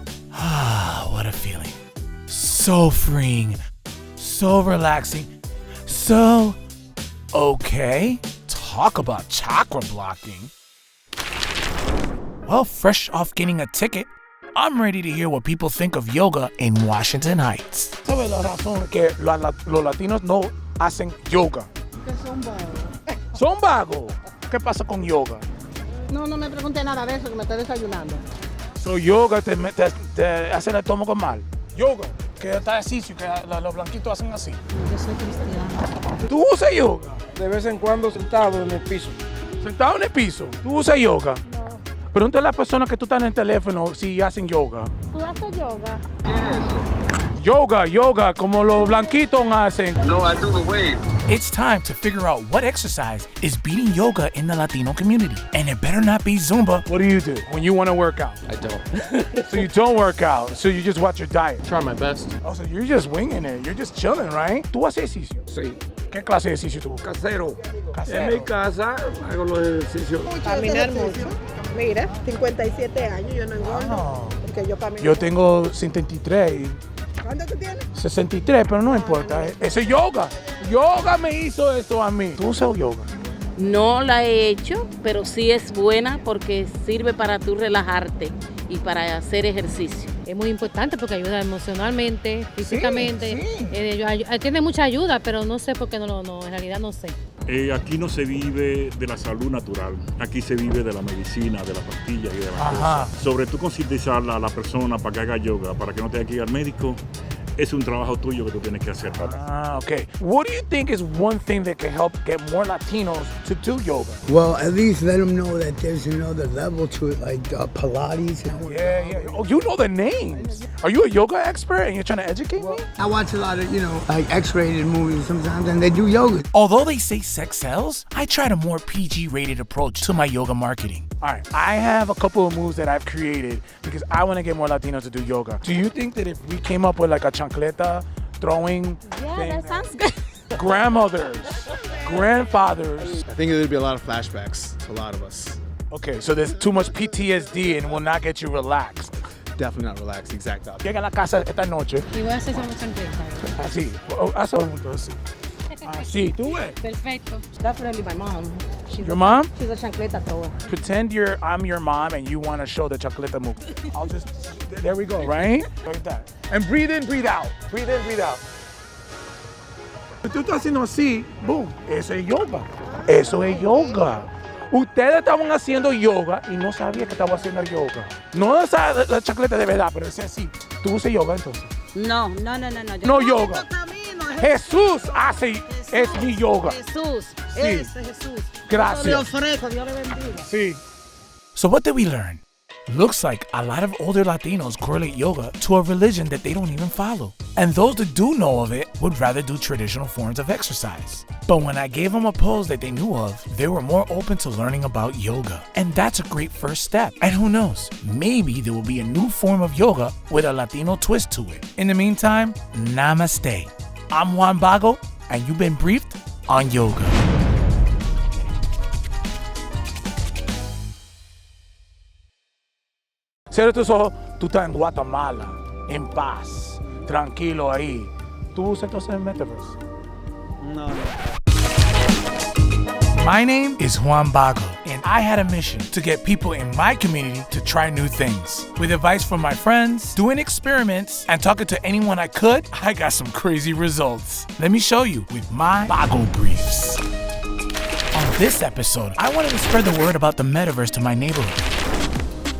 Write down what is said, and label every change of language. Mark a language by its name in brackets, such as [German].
[English] Ah, what a feeling. So freeing. So relaxing. So okay. Talk about chakra blocking. Well, fresh off getting a ticket, I'm ready to hear what people think of yoga in Washington Heights. [Spanish] ¿Sabes la razón que los latinos no hacen yoga? Que son vagos. Son vagos. ¿Qué pasa con yoga? No me pregunte nada de eso, que me estoy desayunando. So yoga te hace el estómago mal. Yoga, que está ejercicio, que los blanquitos hacen así. Yo soy cristiana. ¿Tú usas yoga? De vez en cuando sentado en el piso. ¿Sentado en el piso? ¿Tú usas yoga? No. Pregúntale a las personas que tú estás en el teléfono si hacen yoga. ¿Tú haces yoga? Yoga, como los blanquitos hacen. [English] No, I do the wave. It's time to figure out what exercise is beating yoga in the Latino community. And it better not be Zumba. What do you do when you want to work out? I don't. So you don't work out, so you just watch your diet. Try my best. Oh, so you're just winging it. You're just chilling, right? [Spanish] ¿Tú haces ejercicio? Sí. ¿Qué clase de ejercicio tú? Casero. Casero. En mi casa hago los ejercicios. Caminar mucho. Mira, 57 años, yo no engordo. Porque yo camino. Yo tengo 73. ¿Cuánto tú tienes? 63, pero no importa. Eso es yoga. Yoga me hizo esto a mí. ¿Tú usas yoga? No la he hecho, pero sí es buena porque sirve para tú relajarte y para hacer ejercicio. Es muy importante porque ayuda emocionalmente, físicamente. Sí. Tiene mucha ayuda, pero no sé por qué no, en realidad no sé. Aquí no se vive de la salud natural, aquí se vive de la medicina, de la pastilla y de la Ajá. cosa. Sobre tú concientizar a la persona para que haga yoga, para que no tenga que ir al médico, es un trabajo tuyo que tú tienes que hacer. [English] Okay. What do you think is one thing that can help get more Latinos to do yoga? Well, at least let them know that there's another level to it, like Pilates. Yeah. Oh, you know the names. Are you a yoga expert and you're trying to educate me? I watch a lot of, like X-rated movies sometimes, and they do yoga. Although they say sex sells, I tried a more PG-rated approach to my yoga marketing. All right, I have a couple of moves that I've created because I want to get more Latinos to do yoga. Do you think that if we came up with like a chancleta throwing thing, that sounds good. grandmothers, grandfathers. I think there'd be a lot of flashbacks to a lot of us. Okay, so there's too much PTSD and will not get you relaxed. Definitely not relaxed, exact opposite. [Spanish] Llega a la casa esta noche. Y voy a hacer una chancleta. Así, haz un punto así. Así, tú ves. Perfecto. [English] Definitely my mom. Your mom? She's a chancleta thrower. Pretend I'm your mom and you want to show the chancleta move. I'll just, there we go, right? Like that. And breathe in, breathe out. Breathe in, breathe out. [Spanish] Si tú estás haciendo así, boom, eso es yoga. Eso es yoga. Ustedes estaban haciendo yoga y no sabían que estaban haciendo yoga. No esa la chancleta de verdad, pero es así. ¿Tú usas yoga entonces? No. No yoga. Jesús hace, es mi yoga. Jesús, Sí. ese Jesús. Gracias. Le ofrezco, Dios le bendiga. Sí. [English] So what did we learn? Looks like a lot of older Latinos correlate yoga to a religion that they don't even follow. And those that do know of it would rather do traditional forms of exercise. But when I gave them a pose that they knew of, they were more open to learning about yoga. And that's a great first step. And who knows, maybe there will be a new form of yoga with a Latino twist to it. In the meantime, namaste. I'm Juan Bago, and you've been briefed on yoga. [Spanish] Cierra tus ojos, tú estás en Guatemala, en paz, tranquilo ahí. ¿Tú usas entonces el Metaverse? No. [English] My name is Juan Bago, and I had a mission to get people in my community to try new things. With advice from my friends, doing experiments, and talking to anyone I could, I got some crazy results. Let me show you with my Bago Briefs. On this episode, I wanted to spread the word about the metaverse to my neighborhood.